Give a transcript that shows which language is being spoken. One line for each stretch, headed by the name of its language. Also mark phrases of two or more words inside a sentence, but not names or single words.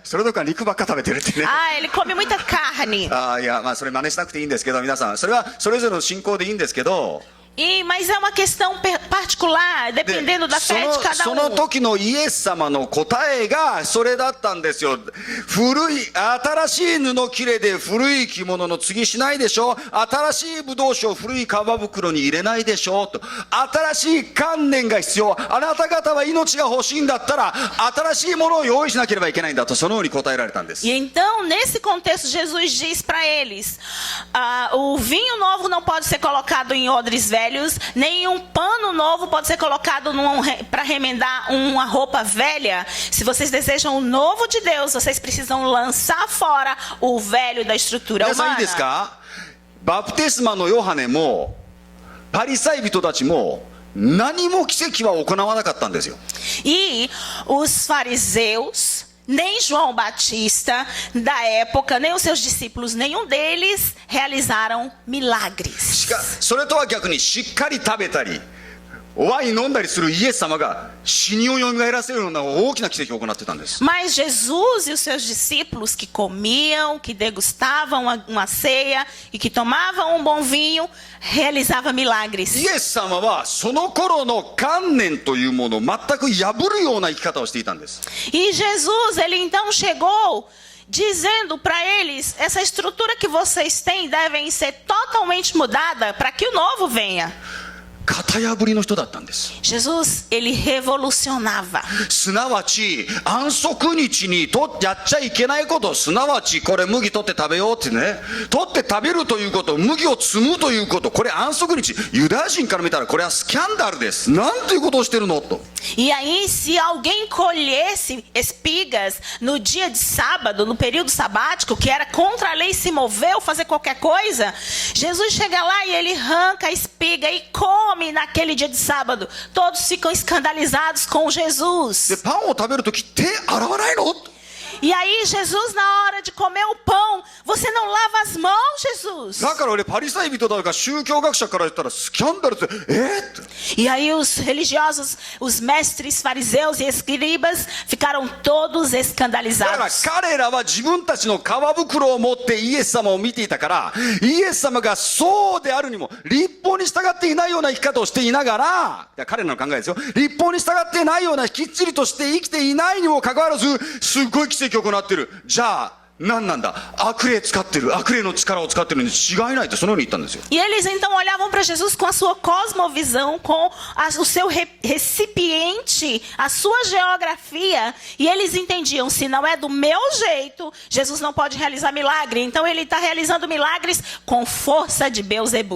Japanese: それどころか肉ばっか食べてるってね。
Portuguese: Ele come muita carne.
Japanese: いや、それ真似しなくていいんですけど、皆さんそれはそれぞれの信仰でいいんですけど、
Portuguese: Mas é uma questão particular,
Japanese: で
Portuguese: dependendo da
Japanese: そ
Portuguese: fé de cada
Japanese: の時のイエス様の答えがそれだったんですよ。新しい布切れで古い着物の継ぎしないでしょ。新しいブドウ酒を古い皮袋に入れないでしょと。新しい観念が必要。あなた方は命が欲しいんだったら新しいものを用意しなければいけないんだと、そのように答えられたんです。
Portuguese: E então, nesse contexto, Jesus diz para eles: o vinho novo não pode ser colocado em odres velhos, nem um pano novo pode ser colocado para remendar uma roupa velha. Se vocês desejam o novo de Deus, vocês precisam lançar fora o velho da estrutura
Japanese: 皆さんいいです
Portuguese: humana.
Japanese: か？バプテスマのヨハネもパリサイ人たちも何も奇跡は行わなかったんですよ。
Portuguese: E os fariseus, nem João Batista da época, nem os seus discípulos, nenhum deles realizaram milagres.
Japanese: それとは逆にしっかり食べたりワイン飲んだりするイエス様が死人をよみがえらせるような大きな奇跡を行ってたんです。
Portuguese: Mas Jesus e os seus discípulos que comiam, que degustavam uma ceia e que tomavam um bom vinho, realizavam milagres.
Japanese: イエス様はその頃の観念というものを全く破るような生き方をしていたんです。
Portuguese: E Jesus, ele então chegou dizendo para eles: essa estrutura que vocês têm devem ser totalmente mudada para que o novo venha.
Japanese: 型破りの人だったんです。
Portuguese: Jesus, ele revolucionava.
Japanese: すなわち安息日にやっちゃいけないこと、すなわちこれ麦取って食べようってね、取って食べるということ、麦を摘むということ、これ安息日、ユダヤ人から見たらこれはスキャンダルです。なんていうことをしてるのと。
Portuguese: E aí, se alguém colhesse espigas no dia de sábado, no período sabático, que era contra a lei se mover ou fazer qualquer coisa, Jesus chega lá e ele arranca a espiga e come naquele dia de sábado. Todos ficam escandalizados com
Japanese: で
Portuguese: Jesus.
Japanese: パンを食べるとき手洗わないの？
Portuguese: E aí, Jesus, na hora de comer o pão, você não lava as mãos, Jesus?
Japanese: だから俺パリサイ人だから宗教学者から言ったらスキャンダルってって。
Portuguese: E aí os religiosos, os mestres fariseus e escribas ficaram todos
Japanese: だから
Portuguese: escandalizados.
Japanese: 彼らは自分たちの皮袋を持ってイエス様を見ていたから、イエス様がそうであるにも律法に従っていないような生き方をしていながら、いや彼らの考えですよ、律法に従っていないようなきっちりとして生きていないにもかかわらずすっごい奇跡を行っている。じゃあ何なんだ、悪霊使ってる、悪霊の力を使ってるに違いないと、そのように言ったんですよ。
Portuguese: E eles então olhavam para Jesus com a sua cosmovisão, com o seu recipiente, a sua geografia, e eles entendiam: se não é do meu jeito, Jesus não pode realizar milagre. Então ele está realizando milagres com força de Beelzebub.